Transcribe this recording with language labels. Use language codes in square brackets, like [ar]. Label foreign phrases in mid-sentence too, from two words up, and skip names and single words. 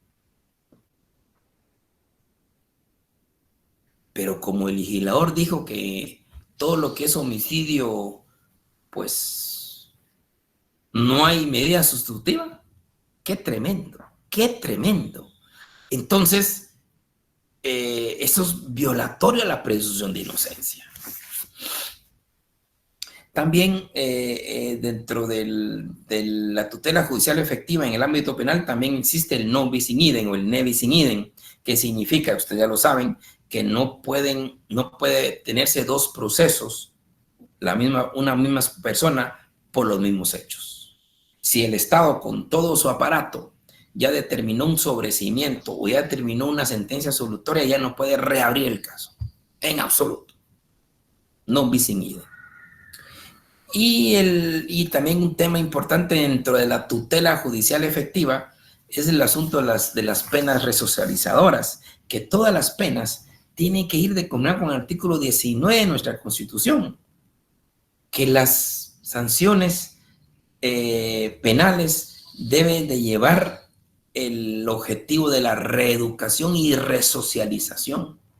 [es] Pero como el legislador dijo que todo lo que es homicidio, pues no hay medida sustitutiva, qué tremendo, qué tremendo. Entonces, eso es violatorio a la presunción de inocencia. También dentro de la tutela judicial efectiva en el ámbito penal también existe el [la] non bis in idem [es] o el [la] ne bis in idem, [es] que significa, ustedes ya lo saben, que no puede tenerse dos procesos, una misma persona por los mismos hechos. Si el Estado con todo su aparato ya determinó un sobreseimiento o ya determinó una sentencia absolutoria, ya no puede reabrir el caso, en absoluto. [la] Non bis in idem. [es] Y también un tema importante dentro de la tutela judicial efectiva es el asunto de las penas resocializadoras, que todas las penas tienen que ir de común con el artículo 19 de nuestra Constitución, que las sanciones penales deben de llevar el objetivo de la reeducación y resocialización.